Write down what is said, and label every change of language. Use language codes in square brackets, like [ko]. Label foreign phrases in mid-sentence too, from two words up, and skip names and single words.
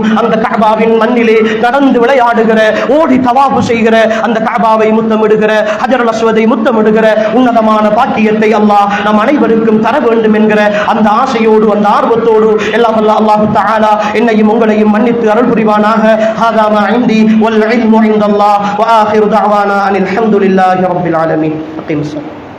[ta] அந்த கஅபாவின் மண்ணிலே நடந்து விளையாடுகிற, ஓடி தவாஃப் செய்கிற, அந்த கஅபாவை முத்தமிடுகிற, ஹஜருல் அஸ்வதை முத்தமிடுகிற உன்னதமான பாக்கியத்தை அல்லாஹ் நம் அனைவருக்கும் தர வேண்டும் என்கிற அந்த ஆசையோடு, அந்த ஆர்வத்தோடு எல்லாம் அல்லாஹ் தஆலா என்னையும் உங்களையும் மன்னித்து அருள் புரிவானாக. [ar] هذا ما عندي والعلم عند الله وآخر دعوانا أن الحمد لله رب العالمين. أقيم الصلاة.